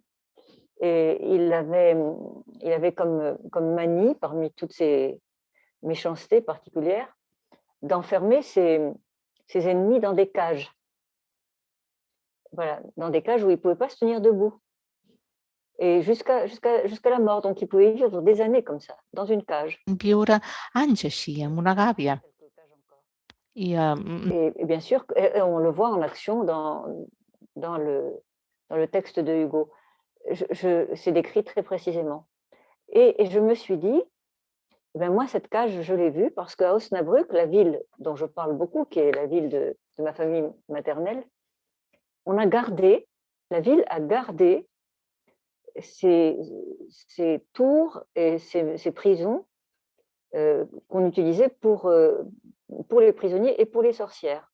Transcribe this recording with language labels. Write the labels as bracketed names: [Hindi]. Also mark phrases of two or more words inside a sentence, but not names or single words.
[French] Et il avait comme manie, parmi toutes ses méchancetés particulières, d'enfermer ses ennemis dans des cages. Voilà, dans des cages où ils ne pouvaient pas se tenir debout. Et jusqu'à la mort. Donc, ils pouvaient vivre des années comme ça, dans une cage. [Catalan] Viure anys així, en una gàbia. [French] Et bien sûr, on le voit en action dans le texte de Hugo. C'est décrit très précisément. Et je me suis dit, ben moi, cette cage, je l'ai vue parce qu'à Osnabrück, la ville dont je parle beaucoup, qui est la ville de ma famille maternelle, la ville a gardé ces tours et ces prisons qu'on utilisait pour les prisonniers et pour les sorcières.